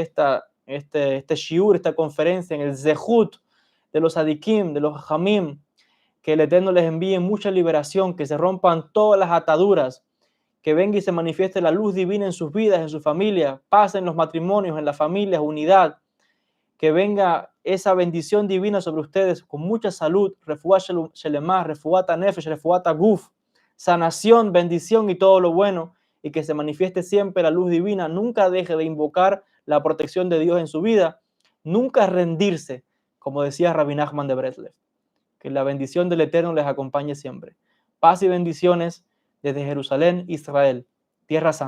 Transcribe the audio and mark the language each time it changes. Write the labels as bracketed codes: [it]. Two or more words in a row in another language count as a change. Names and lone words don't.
[es] este shiur, esta conferencia en el Zehut de los Adikim, de los Hamim, que el Eterno les envíe mucha liberación, que se rompan todas las ataduras, que venga y se manifieste la luz divina en sus vidas, en su familia, paz en los matrimonios, en las familias, unidad, que venga esa bendición divina sobre ustedes con mucha salud, [he] רפואה שלמה, רפואת נפש, רפואת גוף, [es] sanación, bendición y todo lo bueno, y que se manifieste siempre la luz divina. Nunca deje de invocar la protección de Dios en su vida, nunca rendirse, como decía Rabbi Nachman de Breslev. Que la bendición del Eterno les acompañe siempre. Paz y bendiciones desde Jerusalén, Israel, Tierra Santa.